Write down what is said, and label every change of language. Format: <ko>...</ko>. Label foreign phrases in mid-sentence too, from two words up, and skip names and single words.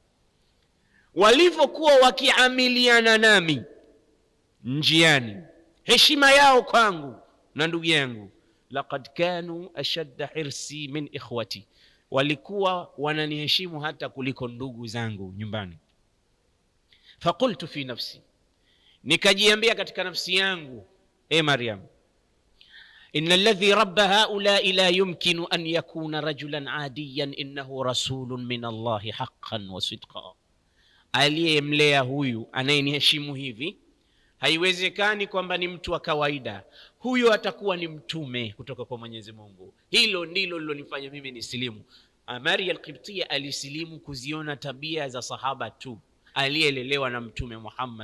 <sw>Walivyokuwa wakiamiliana nami njiani, heshima yao kwangu na ndugu yangu,</sw> <ar>لقد كانوا أشد حرصا من إخوتي,</ar> <sw>walikuwa wananiheshimu hata kuliko ndugu zangu nyumbani.</sw> <ar>فقلت في نفسي,</ar> <sw>nikajiambia katika nafsi yangu,</sw> <ar>مريم، إن الذي ربى هؤلاء لا يمكن أن يكون رجلا عاديا، إنه رسول من الله حقا وصدقا.</ar> <sw>Aliyemlea huyu anayeniheshimu hivi, haiwezekani kwamba ni mtu wa kawaida, huyo atakuwa ni mtume kutoka kwa Mwenyezi Mungu. Hilo ndilo lilonifanya mimi nisilimu. Maria al-Qibtiyya alisilimu kuziona tabia za sahaba tu, aliyelelewa na mtume Muhammad.</sw>